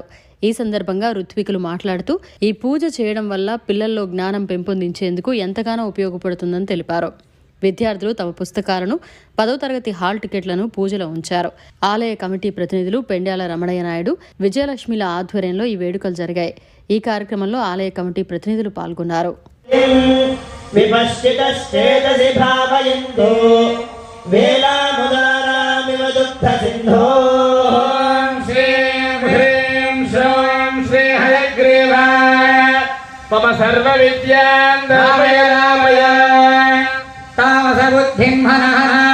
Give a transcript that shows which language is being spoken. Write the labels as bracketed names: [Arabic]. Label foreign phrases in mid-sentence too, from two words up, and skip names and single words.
[Telugu] ఈ సందర్భంగా ఋత్వికులు మాట్లాడుతూ ఈ పూజ చేయడం వల్ల పిల్లల్లో జ్ఞానం పెంపొందించేందుకు ఎంతగానో ఉపయోగపడుతుందని తెలిపారు. విద్యార్థులు తమ పుస్తకాలను 10వ తరగతి హాల్ టికెట్లను పూజలో ఉంచారు. ఆలయ కమిటీ ప్రతినిధులు పెండ్యాల రమణయ్య నాయుడు, విజయలక్ష్మిల ఆధ్వర్యంలో ఈ వేడుకలు జరిగాయి. ఈ కార్యక్రమంలో ఆలయ కమిటీ ప్రతినిధులు పాల్గొన్నారు. [Sanskrit] मम सर्व विद्यां दामय दामय तामस बुद्धिं मनः